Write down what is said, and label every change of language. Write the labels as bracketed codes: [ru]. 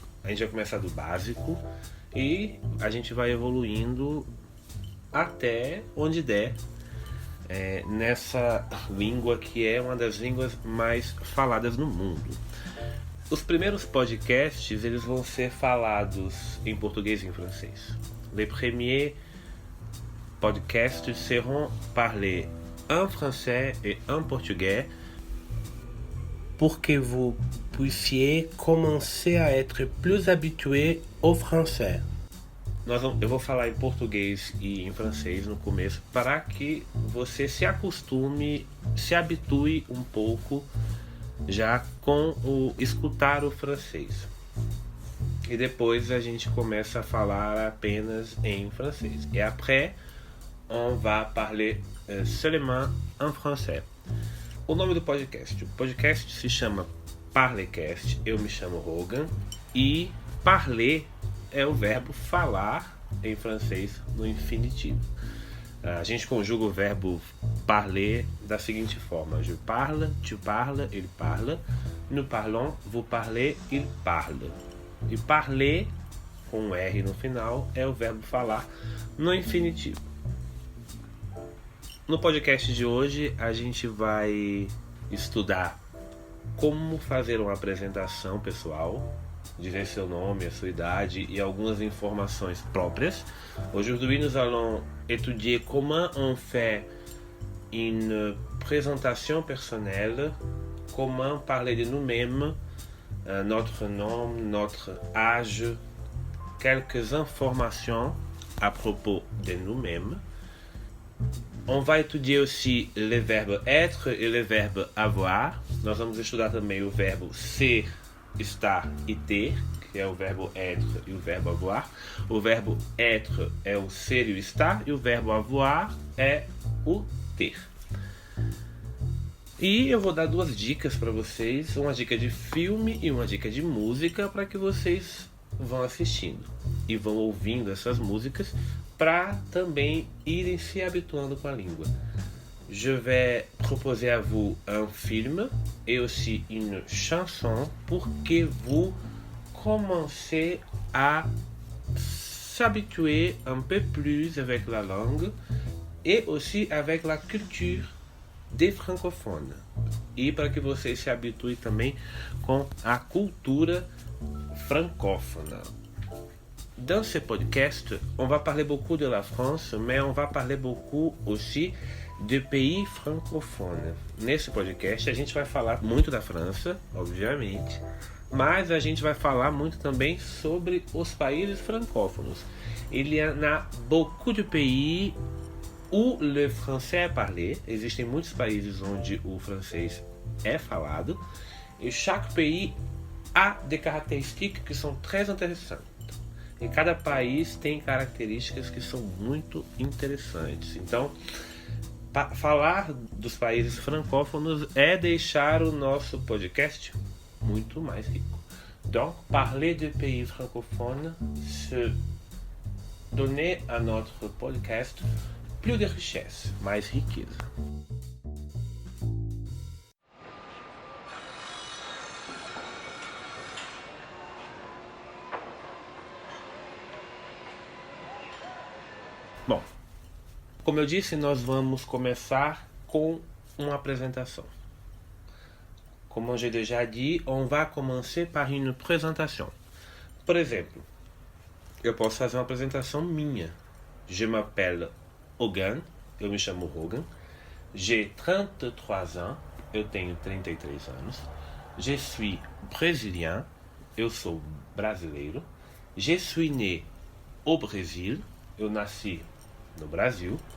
[pt] A gente vai começar do básico e a gente vai evoluindo até onde der nessa língua que é uma das línguas mais faladas no mundo. Os primeiros podcasts eles vão ser falados em português e em francês. [fr] Les premiers podcasts seront parlés en français et en portugais pour que vous puissiez commencer à être plus habitué au français. [pt] Eu vou falar em português e em francês no começo para que você se acostume, se habitue um pouco já com o escutar o francês. E depois a gente começa a falar apenas em francês. [fr] Et après, on va parler seulement en français. [pt] O nome do podcast. O podcast se chama Parlecast. Eu me chamo Rogan. E parler é o verbo falar em francês no infinitivo. A gente conjuga o verbo parler da seguinte forma: [fr] je parle, tu parles, il parle, [pt] nous parlons, vous parlez, il parle. E parler, com um R no final, é o verbo falar no infinitivo. No podcast de hoje, a gente vai estudar como fazer uma apresentação pessoal, dizer seu nome, a sua idade e algumas informações próprias. [fr] Aujourd'hui, nous allons étudier comment on fait une présentation personnelle, comment parler de nous-mêmes, notre nom, notre âge, quelques informations à propos de nous-mêmes. On va étudier aussi les verbes être et les verbes avoir. [pt] Nós vamos estudar também o verbo ser, estar e ter, que é o verbo être e o verbo avoir. O verbo être é o ser e o estar, e o verbo avoir é o ter. E eu vou dar duas dicas para vocês, uma dica de filme e uma dica de música, para que vocês vão assistindo e vão ouvindo essas músicas para também irem se habituando com a língua. [fr] Je vais proposer à vous un film et aussi une chanson pour que vous commencez à s'habituer un peu plus avec la langue et aussi avec la culture des francophones. [pt] E para que vocês se habituem também com a cultura francófona. [fr] Dans ce podcast, on va parler beaucoup de la France, mais on va parler beaucoup aussi de pays francophones. [pt] Nesse podcast a gente vai falar muito da França, obviamente, mas a gente vai falar muito também sobre os países francófonos. [fr] Il y en a beaucoup de pays où le français est parlé. [pt] Existem muitos países onde o francês é falado. E [fr] chaque pays a des caractéristiques [pt] que são [fr] très intéressantes. [pt] E cada país tem características que são muito interessantes. Então, falar dos países francófonos é deixar o nosso podcast muito mais rico. [fr] Donc, parler de pays francophones, c'est donner à notre podcast plus de richesse, mais [pt] riqueza. Bom, como eu disse, nós vamos começar com uma apresentação. [fr] Comme j'ai déjà dit, on va commencer par une présentation. [pt] Por exemplo, eu posso fazer uma apresentação minha. [fr] Je m'appelle Hogan, [pt] eu me chamo Rogan. [fr] J'ai 33 ans, [pt] eu tenho 33 anos. [fr] Je suis brésilien, [pt] eu sou brasileiro. [fr] Je suis né au Brésil, [pt] eu nasci no Brasil.